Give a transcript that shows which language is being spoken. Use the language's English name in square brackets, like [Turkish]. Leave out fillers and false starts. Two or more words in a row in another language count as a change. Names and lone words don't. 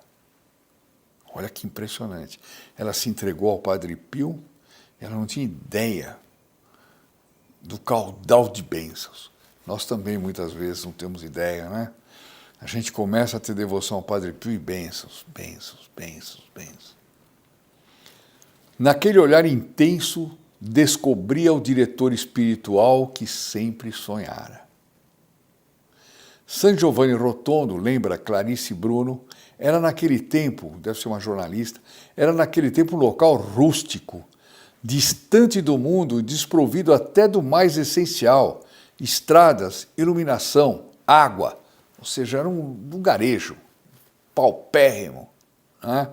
[Portuguese] Olha que impressionante. Ela se entregou ao Padre Pio, ela não tinha ideia do caudal de bênçãos. Nós também, muitas vezes, não temos ideia, né? A gente começa a ter devoção ao Padre Pio e bênçãos. Naquele olhar intenso, descobria o diretor espiritual que sempre sonhara. San Giovanni Rotondo, lembra Clarice Bruno, era naquele tempo, deve ser uma jornalista, era naquele tempo um local rústico, distante do mundo, desprovido até do mais essencial, estradas, iluminação, água, ou seja, era um lugarejo paupérrimo, né?